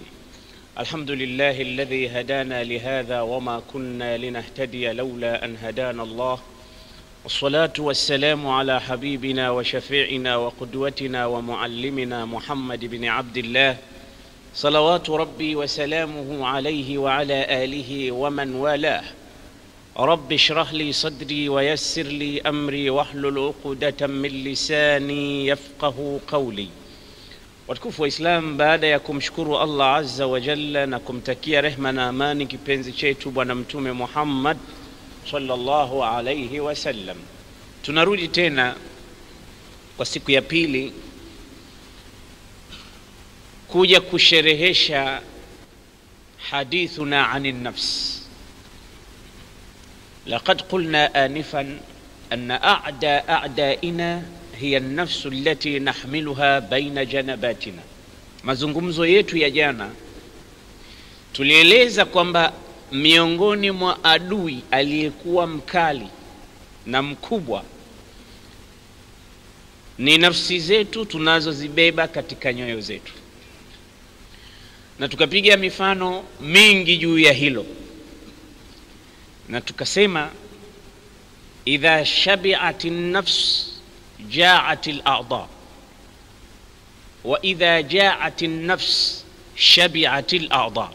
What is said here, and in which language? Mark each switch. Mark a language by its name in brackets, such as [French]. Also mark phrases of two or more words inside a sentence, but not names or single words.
[Arabic] الحمد لله الذي هدانا لهذا وما كنا لنهتدي لولا أن هدانا الله، والصلاة والسلام على حبيبنا وشفيعنا وقدوتنا ومعلمنا محمد بن عبد الله، صلوات ربي وسلامه عليه وعلى آله ومن والاه. رب اشرح لي صدري ويسر لي أمري واحلل عقدة من لساني يفقه قولي. [Swahili] Watukufu wa Islam, baada ya kumshukuru Allah [Arabic] عز وجل [Swahili] na kumtakia rehma na amani kipenzi chetu Bwana Mtume Muhammad [Arabic] صلى الله عليه وسلم, [Swahili] tunarudi tena kwa siku ya pili kuja kusherehesha [Arabic] حديثنا عن النفس. لقد قلنا آنفا أن أعداءنا هي النفس التي نحملها بين جنباتنا. [Swahili] Mazungumzo yetu ya jana tulieleza kwamba miongoni mwa adui aliyekuwa mkali na mkubwa ni nafsi zetu tunazozibeba katika nyoyo zetu, na tukapiga mifano mingi juu ya hilo, na tukasema [Arabic] إذا شبعت النفس جاعت الأعضاء وإذا جاعت النفس شبعت الأعضاء.